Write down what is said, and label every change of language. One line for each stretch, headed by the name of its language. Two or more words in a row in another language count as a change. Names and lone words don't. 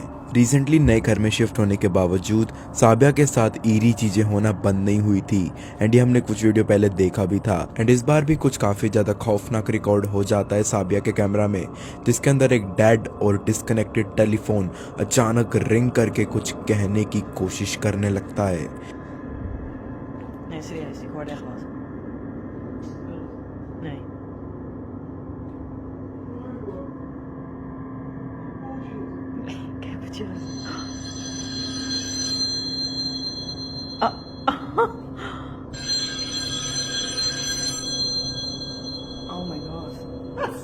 Hindi: रिसेंटली नए घर में शिफ्ट होने के बावजूद साबिया के साथ ईरी चीजें होना बंद नहीं हुई थी एंड ये हमने कुछ वीडियो पहले देखा भी था एंड इस बार भी कुछ काफी ज्यादा खौफनाक रिकॉर्ड हो जाता है साबिया के कैमरा में, जिसके अंदर एक डेड और
English: disconnected telephone
Hindi: अचानक रिंग करके कुछ कहने की कोशिश करने लगता है।
Dutch: Nee, serieus, ik hoorde echt wat. Nee. Ik heb het je.
English: Oh my god.
Dutch: Wat?